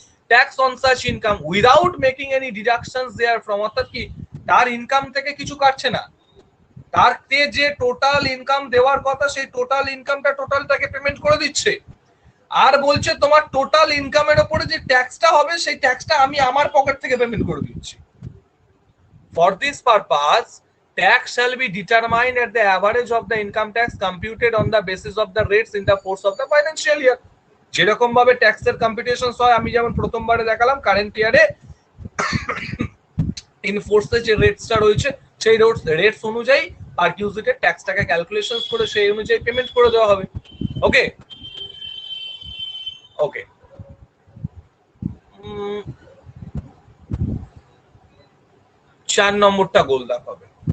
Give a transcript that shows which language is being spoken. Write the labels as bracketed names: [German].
[English] tax on such income without making any deductions therefrom, [Bangla] অর্থাৎ কি তার ইনকাম থেকে কিছু কাটছে না, তার যে টোটাল ইনকাম দেওয়ার কথা সেই টোটাল ইনকামটা টোটালটাকে পেমেন্ট করে দিচ্ছে। আর বলছে তোমার টোটাল ইনকামের উপরে যে ট্যাক্সটা হবে সেই ট্যাক্সটা আমি আমার পকেট থেকে পেমেন্ট করে দিচ্ছি। [English] For this purpose tax shall be determined at the average of the income tax computed on the basis of the rates in the course of the financial year। [Bangla] যেরকম ভাবে ট্যাক্সের কম্পিউটেশন হয়, আমি যেমন প্রথমবারে দেখালাম কারেন্ট ইয়ারে ইন ফোর্সে যে রেটসটা রয়েছে সেই রেটস অনুযায়ী পারকিউজিটের ট্যাক্সটাকে ক্যালকুলেশন করে সেই অনুযায়ী পেমেন্ট করে দেওয়া হবে। ওকে ওকে 4 নম্বরটা গোল দেখাবে।